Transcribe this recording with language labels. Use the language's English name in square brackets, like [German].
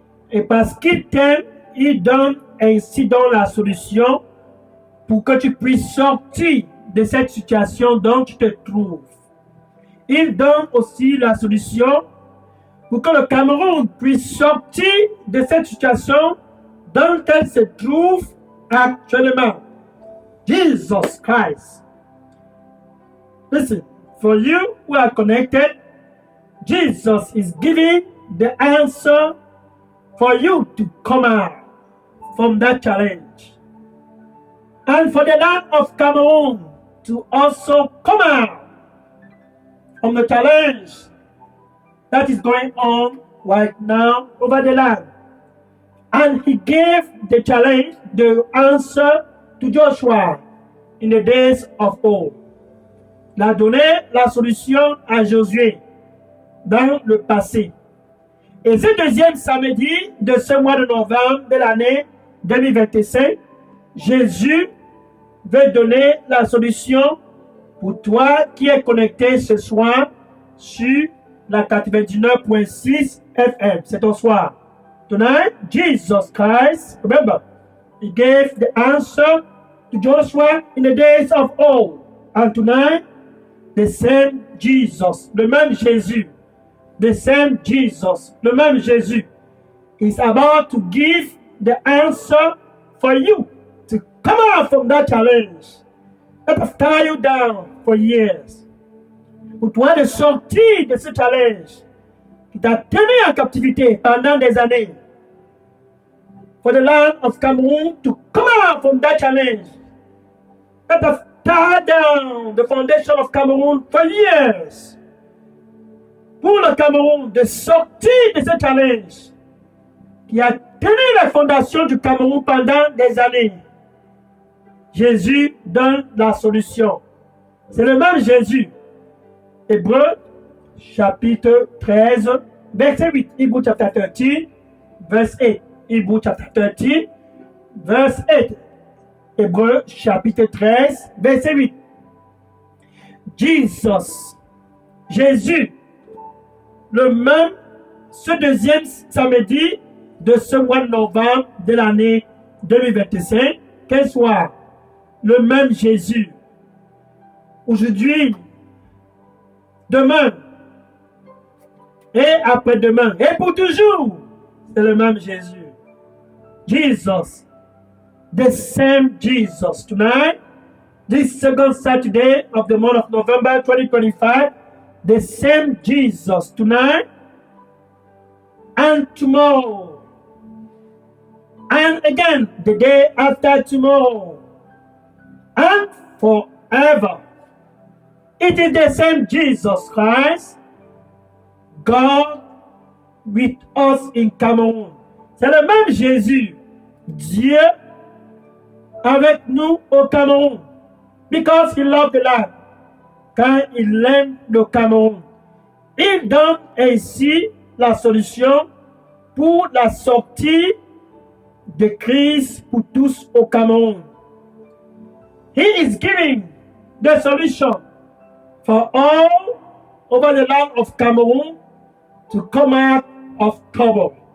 [French] Et parce qu'il t'aime, il donne ainsi donc la solution pour que tu puisses sortir de cette situation dont tu te trouves. Il donne aussi la solution pour que le Cameroun puisse sortir de cette situation dont elle se trouve actuellement. [English] Jesus Christ. Listen, for you who are connected, Jesus is giving the answer for you to come out from that challenge. And for the land of Cameroon to also come out from the challenge that is going on right now over the land. And he gave the challenge, the answer to Joshua in the days of old. [French] Il a donné la solution à Josué dans le passé. Et ce deuxième samedi de ce mois de novembre de l'année 2025, Jésus veut donner la solution pour toi qui es connecté ce soir sur la 99.6 FM. C'est ton soir. [English] Tonight, Jesus Christ, remember, he gave the answer to Joshua in the days of old. And tonight, the same Jesus, [French] le même Jésus, [English] the same Jesus, [French] le même Jésus, [English] is about to give the answer for you to come out from that challenge that have tied you down for years. [French] Pour toi de sortir de ce challenge qui t'a tenu en captivité pendant des années. [English] For the land of Cameroon to come out from that challenge that have tied down the foundation of Cameroon for years. [French] Pour le Cameroun de sortir de ce challenge qui a tenu la fondation du Cameroun pendant des années. Jésus donne la solution. C'est le même Jésus. Hébreux, chapitre 13, verset 8. [English] Hebrew chapter 13, verse 8. Hebrew chapter 13, verse 8. [French] Hébreux, chapitre 13, verset 8. Jesus, Jésus, le même, ce deuxième samedi de ce mois de novembre de l'année 2025, quel soir, le même Jésus. Aujourd'hui, demain, et après-demain, et pour toujours, c'est le même Jésus. [English] Jesus, the same Jesus. Tonight, this second Saturday of the month of November 2025, the same Jesus tonight and tomorrow. And again, the day after tomorrow. And forever. It is the same Jesus Christ, God with us in Cameroun. [French] C'est le même Jésus, Dieu avec nous au Cameroun. [English] Because he loved the land. [French] Quand il aime le Cameroun. Il donne ainsi la solution pour la sortie de crise pour tous au Cameroun. [English] He is giving the solution for all over the land of Cameroon to come out of trouble.